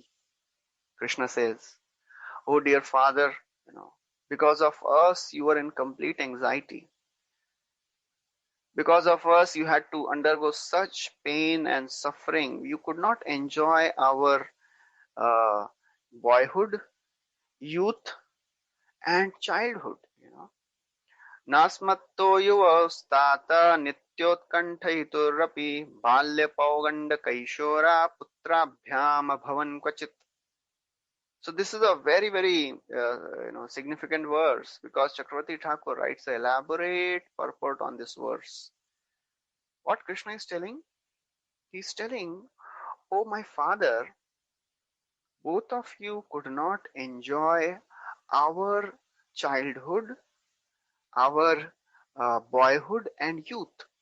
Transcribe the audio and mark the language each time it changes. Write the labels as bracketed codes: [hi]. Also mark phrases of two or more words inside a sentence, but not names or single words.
[en] Krishna says, "Oh dear father, because of us you were in complete anxiety. Because of us you had to undergo such pain and suffering. You could not enjoy our boyhood, youth and childhood. [sa] नस्मत्तो युवस्तात नित्योत्कण्ठयितुरपि बाल्य पौगण्ड कैशोर पुत्राभ्यां भवान् क्वचित्." [en] So this is a very, very significant verse, because Chakravarti Thakur writes an elaborate purport on this verse. What Krishna is telling? He's telling, "Oh my father, both of you could not enjoy our childhood, our boyhood and youth."